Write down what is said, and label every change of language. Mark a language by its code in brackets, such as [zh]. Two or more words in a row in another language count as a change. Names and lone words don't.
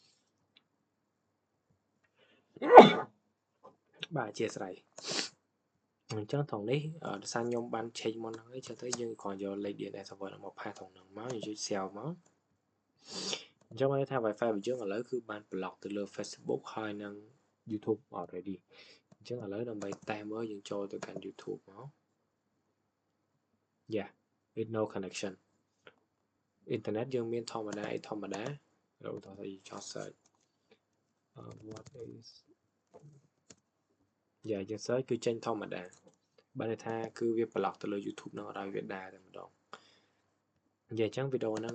[km] បាទអធិស្ឋានអញ្ចឹងត្រង់នេះដោយសារខ្ញុំបាន change មុនហ្នឹងចឹងទៅយើងគ្រាន់យកលេខ DNS server ហ្នឹងមកផាសត្រង់ហ្នឹងមកយើងចុច save មកអញ្ចឹងបានថា Wi-Fi របស់យើងឥឡូវគឺបាន block ទៅលើ Facebook ហើយនិង YouTube already អញ្ចឹងឥឡូវដើម្បីតេស្តមើលយើងចូលទៅកាន់ YouTube មក [en] with no connection [km] អ៊ីនធឺណិតយើងមានធម្មតាធម្មតាឧទាហរណ៍ថាចោះ [en] search what is [km] យើង search គឺចេញធម្មតាបានន័យថាគឺវា block ទៅលើ YouTube ហ្នឹងអត់ឲ្យវាដើរតែម្ដងនិយាយអញ្ចឹងវីដេអូហ្នឹង